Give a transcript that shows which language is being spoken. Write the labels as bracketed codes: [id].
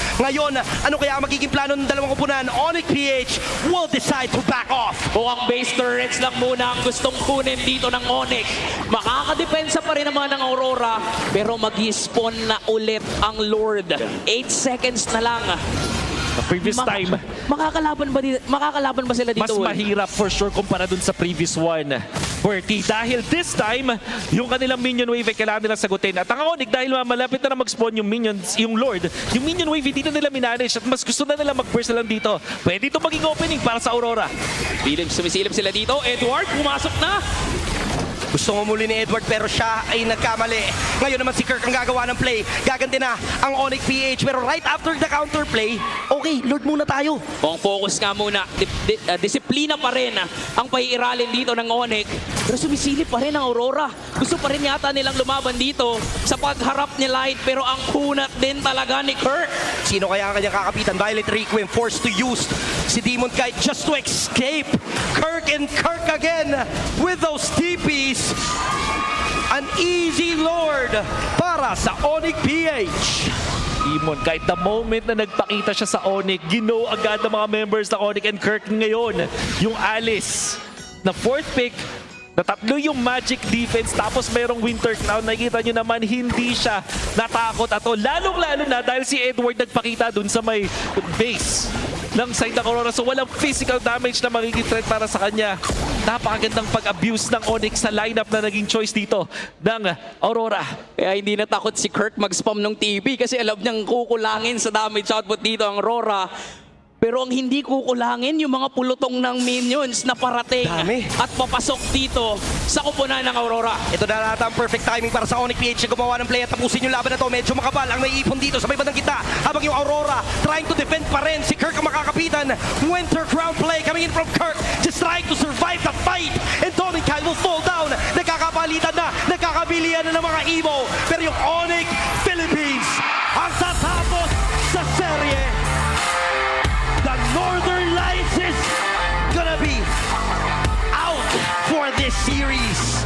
[tl] Ngayon, ano kaya magiging plano ng dalawang kupunan? [en] Onyx PH will decide to back off. [tl] Mukhang base turrets lang muna ang gustong kunin dito ng Onyx. Makakadepensa pa rin naman ng Aurora, pero mag-spawn na ulit ang Lord. 8 seconds na lang. [en] The previous time, [tl] Makakalaban ba sila dito? mas mahirap for sure kumpara dun sa previous one. Bertie, dahil this time, yung kanilang minion wave ay kailangan nilang sagutin. At ang Onyx, dahil malapit na mag-spawn yung minions, yung Lord, yung minion wave hindi na nila minanage at mas gusto na nila mag-burst lang dito. Pwede ito maging opening para sa Aurora. Sumisilip sila dito. Edward, pumasok na. Gusto mo muli ni Edward pero siya ay nagkamali. Ngayon naman si Kirk ang gagawa ng play. Gaganti na ang Onyx PH pero [en] right after the counter play, [tl] okay, Lord muna tayo. Kung focus nga muna, disiplina pa rin ang paiiralin dito ng Onyx. Pero sumisilip pa rin ang Aurora. Gusto pa rin yata nilang lumaban dito sa pagharap ni Light pero ang kunat din talaga ni Kirk. Sino kaya ang kanyang kakapitan? [en] Violet Requiem forced to use si Demon Kite just to escape. Kirk and Kirk again with those TPs. An easy Lord [tl] para sa [en] Onyx PH. [tl] Demon, kahit the moment na nagpakita siya sa Onyx, gino agad ng mga members ng Onyx and Kirk ngayon. Yung Alice na fourth pick, na tatlo yung magic defense tapos merong winter crown. Nakikita nyo naman hindi siya natakot ato. Lalong-lalo na dahil si Edward nagpakita dun sa may base ng side ng Aurora. So walang physical damage na magiging threat para sa kanya. Napakagandang pag-abuse ng Onyx sa lineup na naging choice dito ng Aurora. Kaya hindi natakot si Kirk mag-spam ng TP kasi alam niyang kukulangin sa damage output dito ang Aurora. Pero ang hindi kukulangin yung mga pulutong ng minions na parating Dami. at papasok dito sa kupunan ng Aurora. Ito na nata ang perfect timing para sa Onyx PH na gumawa ng play at tapusin yung laban na to. Medyo makabal ang may ipon dito sa may bandang kita. Habang yung Aurora [en] trying to defend [tl] pa rin. Si Kirk ang makakapitan. [en] Winter Crown play coming in from Kirk. Just trying to survive the fight. And Tony Kyle will fall down. [tl] Nagkakapalitan na. Nagkakabilian na ng mga Evo. Pero yung Onyx Philippines ang tatapos sa serye. [en] The Northern Lights is gonna be out for this series.